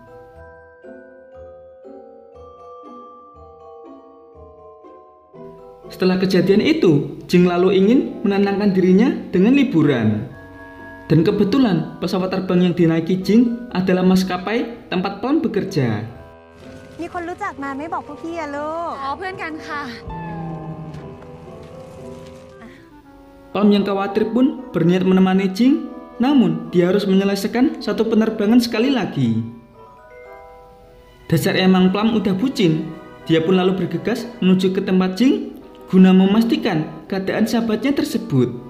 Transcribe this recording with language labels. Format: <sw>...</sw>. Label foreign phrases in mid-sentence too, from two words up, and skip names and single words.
<id>Setelah kejadian itu, Jing lalu ingin menenangkan dirinya dengan liburan. Dan kebetulan pesawat terbang yang dinaiki Jing adalah maskapai tempat Plum bekerja.</id> <th>มีคนรู้จักมาไม่บอกพวกพี่อะลูก อ๋อเพื่อนกันค่ะ</th> <id>Plum yang khawatir pun berniat menemani Jing, namun dia harus menyelesaikan satu penerbangan sekali lagi. Dasar emang Plum udah bucin, dia pun lalu bergegas menuju ke tempat Jing guna memastikan keadaan sahabatnya tersebut.</id>